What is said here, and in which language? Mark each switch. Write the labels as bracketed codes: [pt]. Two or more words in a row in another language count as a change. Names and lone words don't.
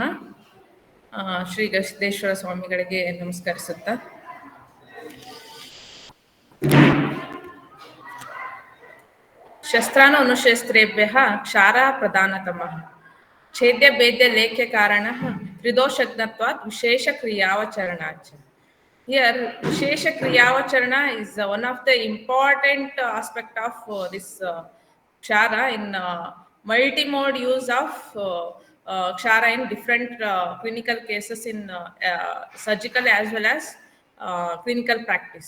[kn] ಶ್ರೀ ಗವಿಸಿದ್ದೇಶ್ವರ ಸ್ವಾಮಿಗಳಿಗೆ ನಮಸ್ಕರಿಸುತ್ತಾ [sa] ಶಸ್ತ್ರಾನು ಅನುಶಸ್ತ್ರೇಭ್ಯಃ ಕ್ಷಾರ ಪ್ರಧಾನತಮಃ ಛೇದ್ಯ ಭೇದ್ಯ ಲೇಖ್ಯ ಕಾರಣಃ ತ್ರಿದೋಷಜ್ಞತ್ವಾತ್ ವಿಶೇಷ ಕ್ರಿಯಾವಚರಣಾಚ. [en] Here, [sa] विशेष क्रियावचरण [en] is one of the important aspect of this Kshara in multi-mode use of Kshara in different clinical cases in surgical as well as clinical practice.